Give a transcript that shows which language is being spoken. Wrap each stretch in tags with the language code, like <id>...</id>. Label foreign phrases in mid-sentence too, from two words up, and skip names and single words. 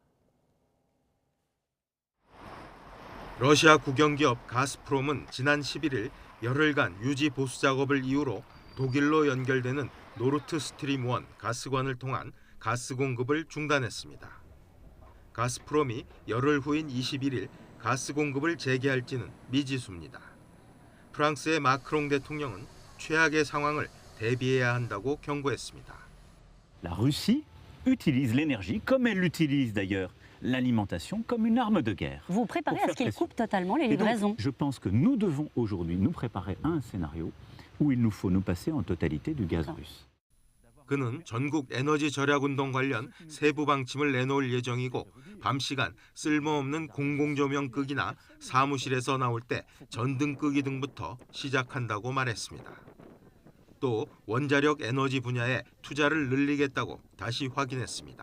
<ko>러시아 국영기업 가스프롬은 지난 11일 열흘간 유지 보수 작업을 이유로 독일로 연결되는 노르트 스트림 1 가스관을 통한 가스 공급을 중단했습니다. 가스프롬이 열흘 후인 21일 가스 공급을 재개할지는 미지수입니다. 프랑스의 마크롱 대통령은 최악의 상황을 대비해야 한다고 경고했습니다.</ko> <fr>La Russie utilise l'énergie comme elle utilise d'ailleurs l'alimentation comme une arme de guerre. Vous préparez à ce qu'il coupe totalement les livraisons. Je pense que nous devons aujourd'hui nous préparer à un scénario où il nous faut nous passer en totalité du gaz russe.</fr> <ko>그는 전국 에너지 절약 운동 관련 세부 방침을 내놓을 예정이고, 밤 시간 쓸모없는 공공조명 끄기나 사무실에서 나올 때 전등 끄기 등부터 시작한다고 말했습니다. 또 원자력 에너지 분야에 투자를 늘리겠다고 다시 확인했습니다.</ko>